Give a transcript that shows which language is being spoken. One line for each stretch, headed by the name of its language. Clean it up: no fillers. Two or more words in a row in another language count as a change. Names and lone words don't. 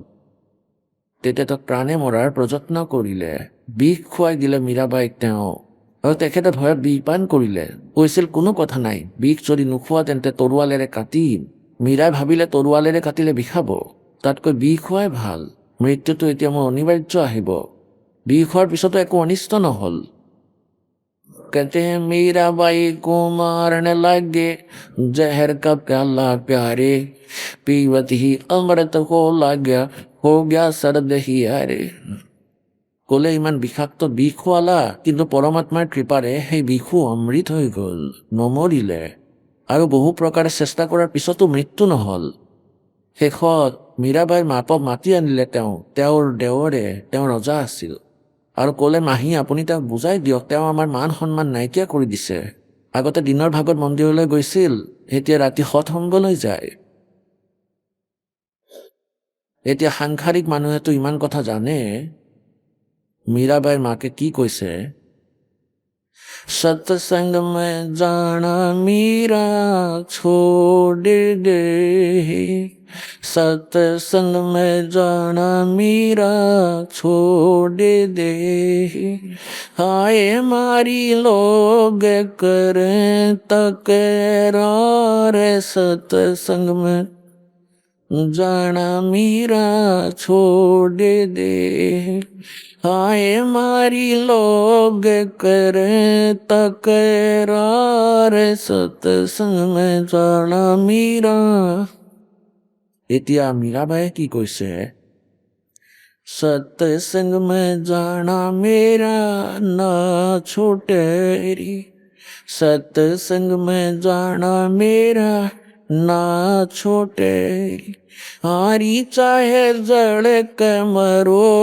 Assamese: তেতিয়া তেওঁক প্ৰাণে মৰাৰ প্ৰযত্ন কৰিলে, বিষ খুৱাই দিলে মীৰাবাইক তেওঁ, আৰু তেখেতে ভয়ত বিষপান কৰিলে। কৈছিল কোনো কথা নাই, বিষ যদি নোখোৱা তেন্তে তৰোৱালেৰে কাটিম। মীৰাই ভাবিলে তৰোৱালেৰে কাটিলে বিষাব, তাতকৈ বিষ খোৱাই ভাল, মৃত্যুটো এতিয়া মোৰ অনিবাৰ্য আহিব। বিষ খোৱাৰ পিছতো একো অনিষ্ট নহ'ল।
Hindi: कहते हैं मीराबाई को मारने लगे, जहर का प्याला प्यारे, पीवत ही अमृत हो गया सर्द ही आरे।
Assamese: ক'লে ইমান বিষাক্ত বিষ খোৱালা, কিন্তু পৰমাত্মাৰ কৃপাৰে সেই বিষো অমৃত হৈ গ'ল, নমৰিলে, আৰু বহু প্ৰকাৰে চেষ্টা কৰাৰ পিছতো মৃত্যু নহ'ল। শেষত মীৰাবাইৰ মাকক মাতি আনিলে তেওঁৰ দেৱৰে, তেওঁ ৰজা আছিল, আৰু ক'লে মাহী আপুনি তেওঁক বুজাই দিয়ক, তেওঁ আমাৰ মান সন্মান নাইকিয়া কৰি দিছে। আগতে দিনৰ ভাগত মন্দিৰলৈ গৈছিল, এতিয়া ৰাতি সৎসংগলৈ যায়। এতিয়া সাংসাৰিক মানুহেতো ইমান কথা জানে। মীৰাবাইৰ মাকে কি কৈছে,
Hindi: सत्संग में जाना मीरा छोड़ दे, सत्संग में जाना मीरा छोड़ दे, हाय मारी लोग करें तकरार, सत्संग में जाना मीरा छोड़ दे, हाय मारी लोग करें तकरार, सत्संग में जाना मीरा।
Assamese: এতিয়া মীৰাবাইয়ে কি কৈছে,
Hindi: सत्संग में जाना मेरा ना छूटे रे, सत्संग में जाना मेरा ना छोटे, हारी चाहे जड़ के मरो